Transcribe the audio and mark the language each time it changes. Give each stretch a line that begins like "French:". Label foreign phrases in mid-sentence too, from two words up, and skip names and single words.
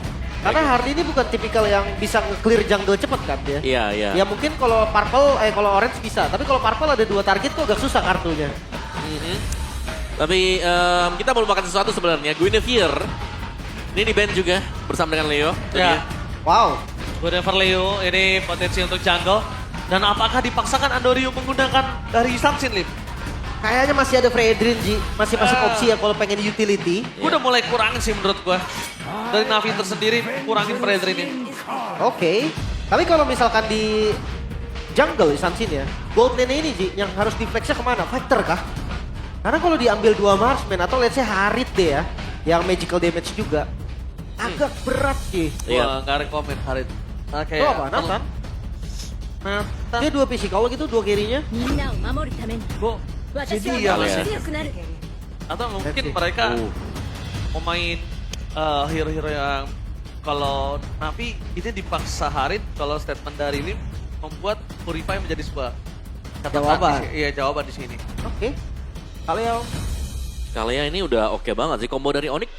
Indonesian: Karena Hardy ini bukan tipikal yang bisa nge-clear jungle cepet kan dia. Iya. Ya mungkin kalau purple, kalau orange bisa. Tapi kalau purple ada 2 target tuh agak susah kartunya. Tapi kita mau lupakan sesuatu sebenarnya. Guinevere ini di ban juga bersama dengan Leo. Ya. Wow.
English: Good for Leo,
Indonesian: ini potensi untuk jungle. Dan apakah dipaksakan Andoryu menggunakan dari Sunsin Lim? Kayaknya masih ada Fredrin, Ji. Masih masuk opsi ya kalau pengen utility. Gue udah mulai kurangin sih menurut gue. Dari Navi tersendiri kurangin Fredrin ini. Oke. Tapi kalau misalkan di jungle Sunsin ya,
English: gold lane
Indonesian: ini Ji, yang harus di-flexnya kemana? Fighter kah? Karena kalau diambil 2 marksman atau
English: let's say
Indonesian: Harit deh ya, yang
English: magical damage
Indonesian: juga, agak berat Ji. Wah, nggak rekomen Harit. Oke. Itu apa? Nathan? Dia 2 physical gitu, 2 carry-nya.
Japanese: みんなを守るために
Indonesian: Gue
Japanese: 私
Indonesian: jadi
Japanese: は
Indonesian: ya
Japanese: もっ
Indonesian: lah
Japanese: と
Indonesian: ya.
Japanese: 強くなる
Indonesian: Atau mungkin
English: Let's see.
Indonesian: mereka mau main hero-hero yang kalau Navi ini dipaksa Harit, kalau statement dari Lim membuat Purify menjadi sebuah catatan Jawaban. Iya, jawaban di sini. Oke. Kalau Kalian ini udah oke banget sih combo dari Onyx.